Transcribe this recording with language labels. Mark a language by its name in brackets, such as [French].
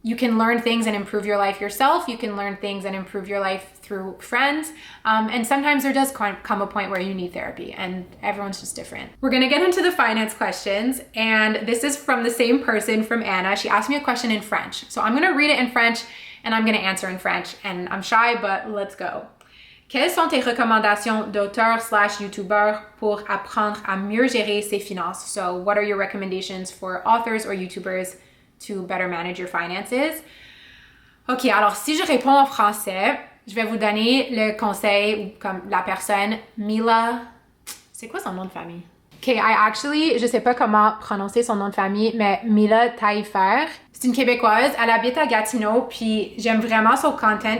[English] You can learn things and improve your life yourself. You can learn things and improve your life through friends. And sometimes there does come a point where you need therapy, and everyone's just different. We're gonna get into the finance questions, and this is from the same person, from Anna. She asked me a question in French. So I'm gonna read it in French and I'm gonna answer in French, and I'm shy, but let's go. [French] Quelles sont tes recommandations d'auteur/YouTuber pour apprendre à mieux gérer ses finances? [English] So what are your recommendations for authors or YouTubers to better manage your finances? [French] Ok, alors si je réponds en français, je vais vous donner le conseil, comme la personne, Mila. C'est quoi son nom de famille? Ok, je sais pas comment prononcer son nom de famille, mais Mila Taillefer. C'est une Québécoise, elle habite à Gatineau, puis j'aime vraiment son content.